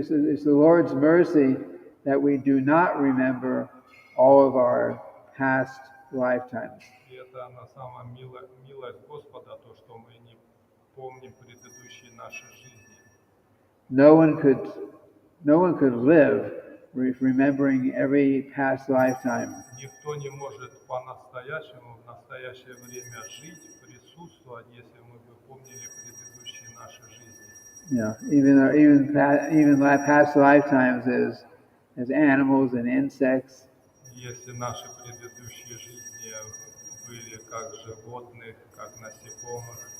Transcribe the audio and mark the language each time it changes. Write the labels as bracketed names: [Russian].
[English] It's the Lord's mercy that we do not remember all of our past lifetimes. [Russian] И это на самом милость Господа, то, что мы не помним предыдущие наши жизни. [English] No one could live remembering every past lifetime. [Russian] Никто не может по-настоящему в настоящее время жить, присутствовать, если мы бы помнили предыдущие наши жизни. [English] Even past lifetimes as animals and insects. [Russian] Если наши предыдущие жизни были как животных, как насекомых.